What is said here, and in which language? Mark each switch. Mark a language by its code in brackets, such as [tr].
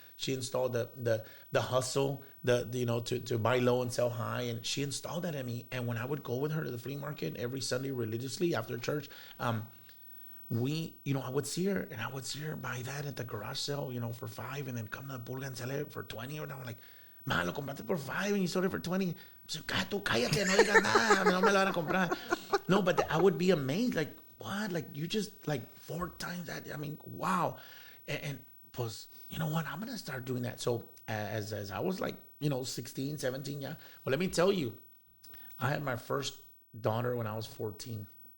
[en] She installed the hustle, to buy low and sell high. And she installed that in me. And when I would go with her to the flea market every Sunday religiously after church, I would see her buy that at the garage sale, for $5, and then come to the Pulga and sell it for $20. And I'm like, ma, [es] lo compraste por $5 [en] and you sold it for $20. [es] Tú cállate, no digas nada, no me lo van a comprar. [en] No, but I would be amazed, like, what? Like, you just, 4 times that? I mean, wow. And pues, you know what? I'm going to start doing that. So as I was 16, 17, yeah. Well, let me tell you, I had my first daughter when I was 14.